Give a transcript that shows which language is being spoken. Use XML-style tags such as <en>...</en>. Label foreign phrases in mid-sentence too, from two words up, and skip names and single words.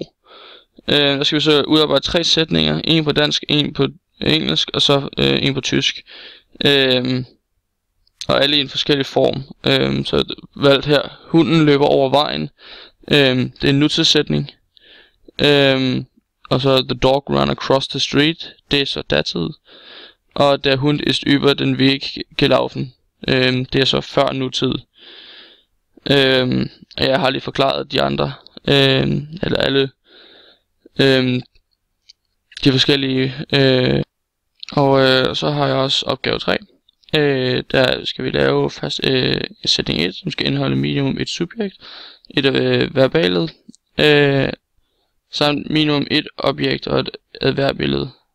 <da>Der skal vi så udarbejde 3 sætninger. En på dansk, en på engelsk, og så en på tysk. Og alle i en forskellig form. Så valgt her. Hunden løber over vejen. Det er en nutidssætning. Og så</da> <en>the dog run across the street.</en> <da>Det er så datid.</da> <de>Og der Hund ist über den Weg gelaufen.</de> <da>Det er så før nutid. Jeg har lige forklaret de andre, eller alle de forskellige, og så har jeg også opgave 3. Der skal vi lave først sætning 1, som skal indeholde minimum et subjekt, et verbalet, samt minimum et objekt og et adverbbillede.</da>